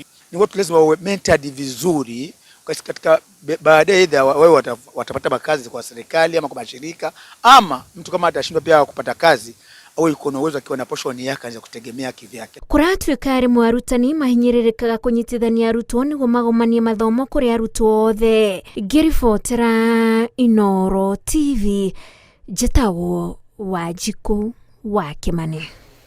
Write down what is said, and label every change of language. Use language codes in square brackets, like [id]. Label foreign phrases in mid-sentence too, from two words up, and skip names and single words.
[sw] Ni watu lazima wawe mentored vizuri katika baadaye, either wao watapata makazi kwa serikali ama kwa mashirika, ama mtu kama atashindwa pia kupata kazi au iko na uwezo akiwa na portion yake anaweza kutegemea kivyake. [ki] Kuratwika arimu arutani mahinyirikaga kunyitithania arutwo niguo magomanie mathomo kuri arutwo othe. Ngiribotera Inooro TV, njetawo Wanjiku wa Kimani.